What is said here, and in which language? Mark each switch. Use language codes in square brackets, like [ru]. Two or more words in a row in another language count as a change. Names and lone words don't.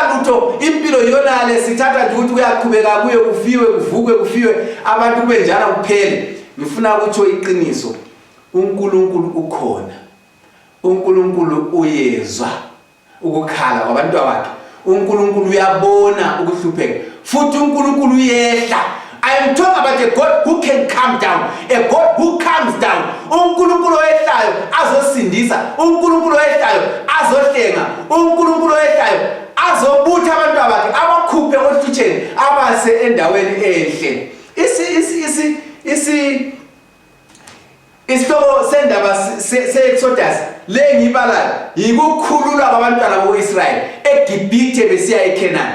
[nd] lutho impilo yonale sithatha nje ukuthi kuyaqhubeka kuye kufiwe kuvukwe kufiwe abantu kube njalo kuphele ngifuna ukutsho iqiniso uNkulunkulu ukhona uNkulunkulu uyezwa ukukhala kwabantu bakhe uNkulunkulu uyabona ukuhlupheka futhi uNkulunkulu uyehla [en] I am talking about a God who can come down, a God who comes down. [nd] uNkulunkulu oyehlayo azosindisa, uNkulunkulu oyehlayo azohlenga, uNkulunkulu oyehlayo azobutha abantu bakhe abakhuphe ohlutsheni abase endaweni enhle. Isihloko sendaba se-Exodus lengibalayo yikukhululwa kwabantwana boIsrael eGibhithe besiya eKhenani.